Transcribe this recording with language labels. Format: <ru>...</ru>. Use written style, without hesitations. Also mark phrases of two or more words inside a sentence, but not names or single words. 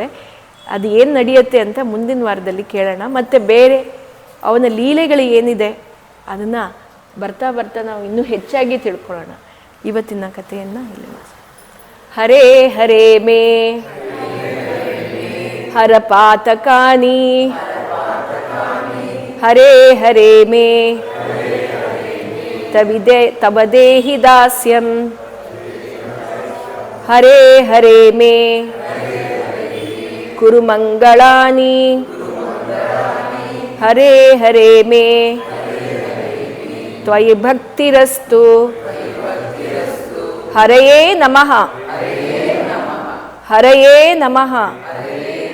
<kn>ಅದು ಏನು ನಡೆಯುತ್ತೆ ಅಂತ ಮುಂದಿನ ವಾರದಲ್ಲಿ ಕೇಳೋಣ. ಮತ್ತು ಬೇರೆ ಅವನ ಲೀಲೆಗಳು ಏನಿದೆ ಅದನ್ನು ಬರ್ತಾ ಬರ್ತಾ ನಾವು ಇನ್ನೂ ಹೆಚ್ಚಾಗಿ ತಿಳ್ಕೊಳ್ಳೋಣ. ಇವತ್ತಿನ ಕಥೆಯನ್ನು ಇಲ್ಲಿ</kn> <sa>ಹರೇ ಹರೇ ಮೇ ಹರ ಪಾತಕಾನಿ ಹರೇ ಹರೇ ಮೇ ತವ ದೇಹಿ ದಾಸ್ಯಂ ಹರೇ ಹರೇ ಮೇ ಕುರು ಮಂಗಳಾನಿ ಹರೇ ಹರೇ ಮೇ ತ್ವಯಿ ಭಕ್ತಿರಸ್ತು ಹರಯೇ ನಮಃ ಹರಯೇ ನಮಃ</sa>